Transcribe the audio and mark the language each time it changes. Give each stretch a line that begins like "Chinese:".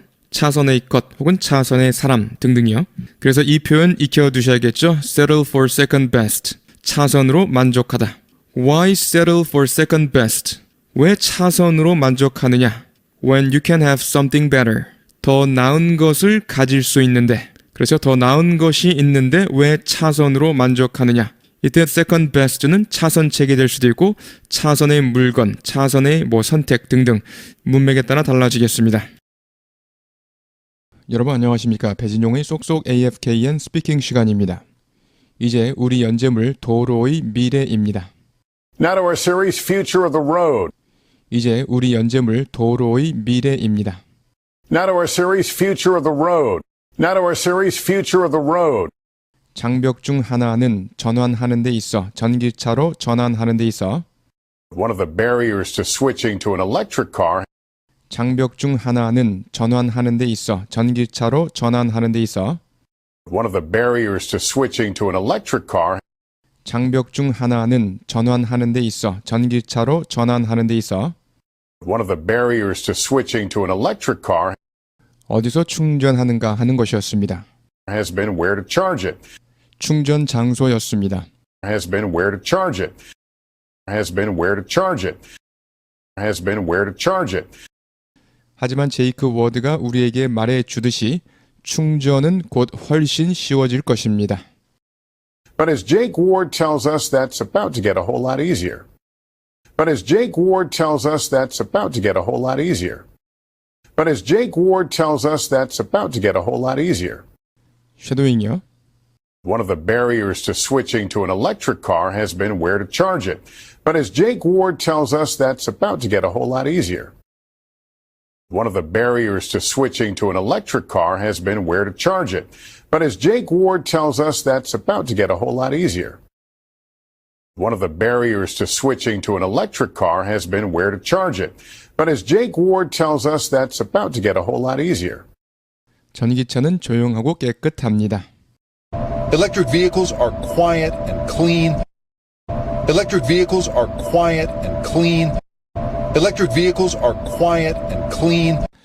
Korean: 차선의 것 혹은 차선의 사람 등등이요. 그래서 이 표현 익혀두셔야겠죠.
English: settle for second best, 차선으로 만족하다. Why settle for second best?
Korean: 왜 차선으로 만족하느냐?
English: When you can have something better.
Korean: 더 나은 것을 가질 수 있는데. 그렇죠. 더 나은 것이 있는데 왜 차선으로 만족하느냐? 이때 second best 는 차선책이 될 수도 있고 차선의 물건, 차선의 선택 등등 문맥에 따라 달라지겠습니다. 여러분 안녕하십니까? 배진용의 쏙쏙 AFKN 스피킹 시간입니다. 이제 우리 연재물 도로의 미래입니다.
English: Now to our series, Future of the Road.
Korean: 이제 우리 연재물 도로의 미래입니다.
English: Now to our series, Future of the Road. Now to our series, Future of the Road.
Korean: 장벽 중 하나는 전환하는 데 있어 전기차로 전환하는 데 있어
English: One of the barriers to switching to an electric car
Korean: 장벽 중 하나는 전환하는 데 있어 전기차로 전환하는 데 있어
English: One of the barriers to switching to an electric car
Korean: 장벽 중 하나는 전환하는 데 있어 전기차로 전환하는 데 있어
English: One of the barriers to switching to an electric car
Korean: 어디서 충전하는가 하는 것이었습니다.
English: has been where to charge it.
Korean: 충전 장소였습니다.
English: Has been where to charge it. Has been where to charge it. Has been where to charge it.
Korean: 하지만 제이크 워드가 우리에게 말해 주듯이 충전은 곧 훨씬 쉬워질 것입니다.
English: But as Jake Ward tells us, that's about to get a whole lot easier. But as Jake Ward tells us, that's about to get a whole lot easier. But as Jake Ward tells us, that's about to get a whole lot easier.
Korean: 쉐도잉이요.
English: One of the barriers to switching to an electric car has been where to charge it. But as Jake Ward tells us, that's about to get a whole lot easier. One of the barriers to switching to an electric car has been where to charge it. But as Jake Ward tells us, that's about to get a whole lot easier. One of the barriers to switching to an electric car has been where to charge it. But as Jake Ward tells us, that's about to get a whole lot easier.
Korean: 전기차는 조용하고 깨끗합니다.
English: Electric vehicles are quiet and clean. Electric vehicles are quiet and clean. Electric vehicles are quiet and clean.